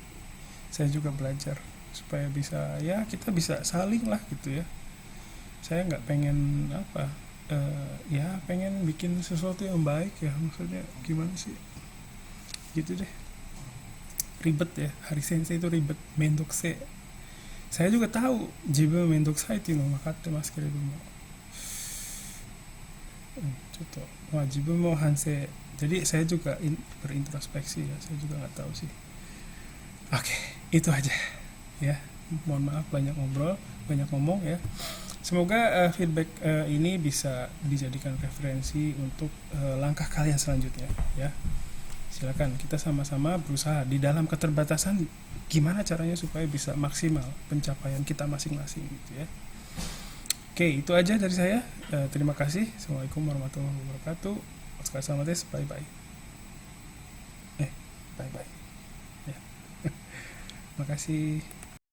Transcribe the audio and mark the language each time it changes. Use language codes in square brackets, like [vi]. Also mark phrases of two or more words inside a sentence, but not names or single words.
[id] Saya juga belajar supaya bisa, ya kita bisa saling lah gitu ya. Saya nggak pengen apa, ya pengen bikin sesuatu yang baik ya, maksudnya gimana sih gitu deh. Ribet ya, hari sensei itu ribet, mendokusai. Saya juga tahu [ja] 自分めんどくさい itu のわかってますけれども. 自分も反省. [id] Jadi saya juga berintrospeksi ya, saya juga nggak tahu sih. Oke, itu aja ya. Mohon maaf banyak ngobrol, banyak ngomong ya. Semoga feedback ini bisa dijadikan referensi untuk langkah kalian selanjutnya ya. Silakan kita sama-sama berusaha di dalam keterbatasan, gimana caranya supaya bisa maksimal pencapaian kita masing-masing gitu ya. Oke, itu aja dari saya. Terima kasih. [ar] السلام عليكم ورحمة الله وبركاته. [ja] お疲れ様です. [en] Bye bye. Bye bye. [id] Ya. Makasih.